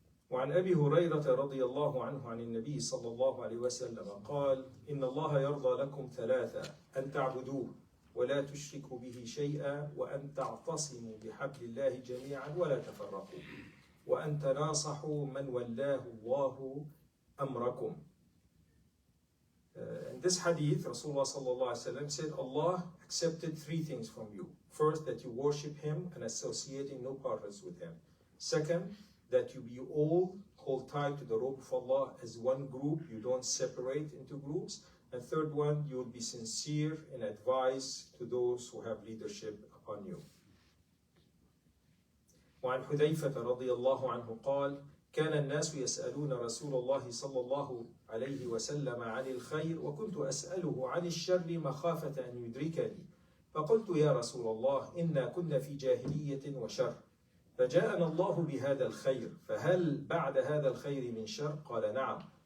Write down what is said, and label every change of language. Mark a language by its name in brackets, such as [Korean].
[Arabic] وعن أبي هريرة رضي الله عنه عن النبي صلى الله عليه وسلم قال إن الله يرضى لكم ثلاثة أن تعبدوه ولا تشركوا به شيئا وأن تعتصموا بحبل الله جميعا ولا تفرقوا وأن تناصحوا من ولاه الله أمركم. [English] In this hadith, Rasulullah sallallahu alaihi wasallam said, Allah accepted three things from you. First, that you worship Him and associating no partners with Him. Second, that you all hold tight to the rope of Allah as one group, you don't separate into groups. And third one, you will be sincere in advice to those who have leadership upon you. [Arabic] وعن حذيفة رضي الله عنه قال كان الناس يسألون رسول الله صلى الله عليه وسلم عن الخير وكنت أسأله عن الشر مخافة أن يدركني فقلت يا رسول الله إنا كنا في جاهلية وشر فجاءنا الله بهذا الخير فهل بعد هذا الخير من شر؟ قال نعم.